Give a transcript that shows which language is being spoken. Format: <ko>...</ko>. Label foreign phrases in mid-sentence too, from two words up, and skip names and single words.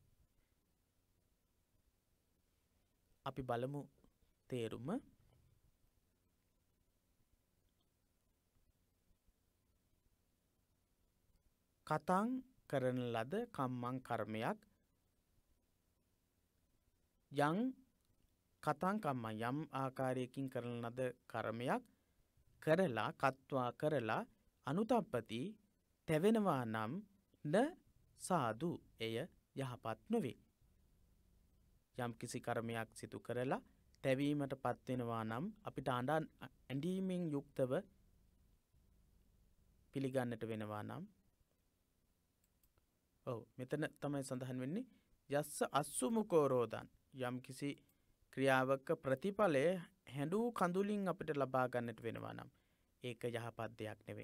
<si>අපි බලමු තේරුම. කතං කරන ලද කම්මං කර්මයක්</si> <pi>යං කතං කම්මං</pi> <si>යම් ආකාරයකින් කරන ලද කර්මයක් කරලා කତ୍වා කරලා අනුතප්පති තැවෙනවා නම්</si> <pi>න සාදු</pi> <si>එය යහපත් නොවේ. යම් කිසි කර්මයක් සිදු කරලා තැවීමට පත්වෙනවා නම් අපිට ඇඬීමෙන් යුක්තව පිළිගන්නට වෙනවා නම් මෙතන තමයි සඳහන් වෙන්නේ</si> <pi>යස්ස අස්සු මුඛෝරෝදං</pi> <si>යම් කිසි ක්‍රියාවක ප්‍රතිඵලය හැඬු කඳුලින් අපිට ලබා ගන්නට වෙනවා නම් ඒක යහපත් දෙයක් නෙවෙයි.</si>